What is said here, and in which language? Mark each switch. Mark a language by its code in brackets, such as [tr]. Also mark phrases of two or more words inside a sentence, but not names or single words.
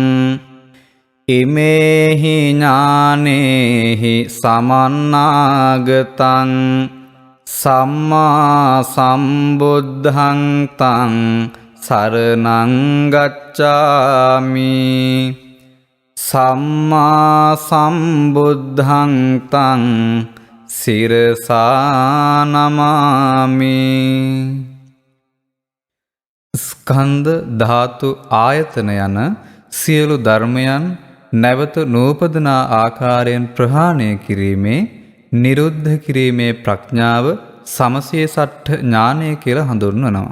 [pi] ඉමේහි ඥානේහි සමන්නාගතං සම්මා සම්බුද්ධං තං සරණං ගච්ඡාමි සම්මා සම්බුද්ධං තං සිරසා නමාමි. [si] ස්කන්ධ ධාතු ආයතන යන සියලු ධර්මයන් නැවත නූපදනා ආකාරයෙන් ප්‍රහාණය කිරීමේ නිරුද්ධ කිරීමේ ප්‍රඥාව සමසියසට්ඨ ඥානය කියලා හඳුන්වනවා.